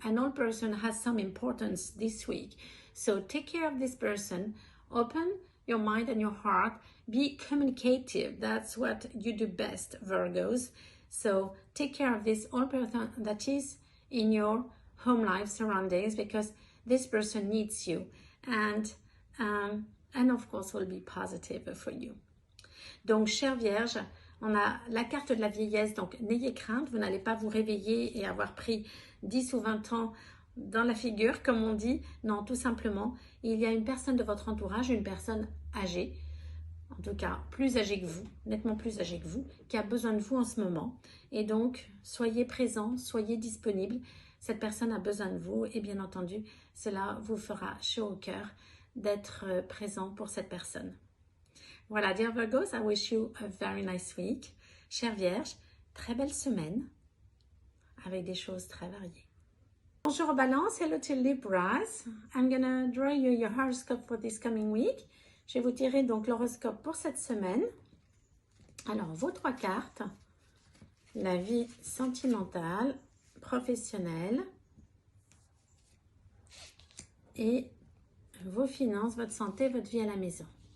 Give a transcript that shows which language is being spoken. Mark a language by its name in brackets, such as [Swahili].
[English] An old person has some importance this week. So take care of this person, open your mind and your heart, be communicative. That's what you do best, Virgos. So take care of this old person that is in your home life surroundings, because this person needs you. And of course will be positive for you. [French] Donc, chère Vierge, on a la carte de la vieillesse, donc n'ayez crainte, vous n'allez pas vous réveiller et avoir pris 10 ou 20 ans dans la figure, comme on dit. Non, tout simplement, il y a une personne de votre entourage, une personne âgée, en tout cas plus âgée que vous, nettement plus âgée que vous, qui a besoin de vous en ce moment. Et donc, soyez présent, soyez disponible. Cette personne a besoin de vous et bien entendu, cela vous fera chaud au cœur d'être présent pour cette personne. Voilà, [English] dear Virgos, I wish you a very nice week. [French] Chère Vierge, très belle semaine avec des choses très variées. Bonjour Balance, [English] hello to Libras. I'm gonna draw you your horoscope for this coming week. [French] Je vais vous tirer donc l'horoscope pour cette semaine. Alors, vos 3 cartes, la vie sentimentale, professionnelle et vos finances, votre santé, votre vie à la maison.